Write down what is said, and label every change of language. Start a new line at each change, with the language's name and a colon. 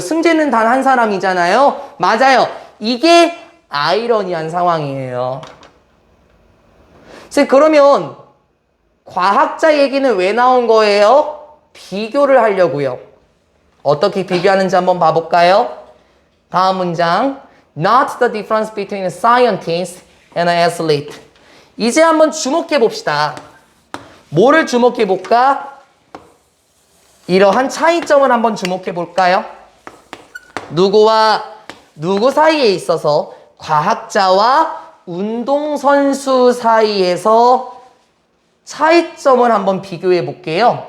Korean: 승자는 단 한 사람이잖아요? 맞아요. 이게 아이러니한 상황이에요. 그러면 과학자 얘기는 왜 나온 거예요? 비교를 하려고요. 어떻게 비교하는지 한번 봐볼까요? 다음 문장.
English: Not the difference between a scientist and an athlete.
Korean: 이제 한번 주목해 봅시다. 뭐를 주목해 볼까? 이러한 차이점을 한번 주목해 볼까요? 누구와 누구 사이에 있어서 과학자와 운동선수 사이에서 차이점을 한번 비교해 볼게요.